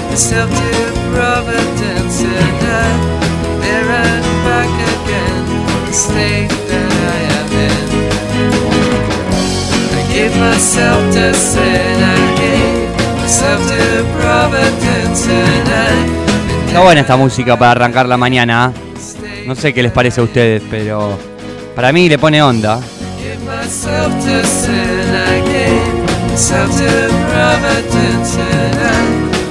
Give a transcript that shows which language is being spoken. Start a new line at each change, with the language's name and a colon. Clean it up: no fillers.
English: Myself to providence, and I'm there and back again. The state that I am in. I give myself to sin. I gave myself to providence, and I'm.
Spanish: Está buena esta música para arrancar la mañana. No sé qué les parece a ustedes, pero para mí le pone onda.
English: I give myself to sin. I gave myself to providence, and I'm.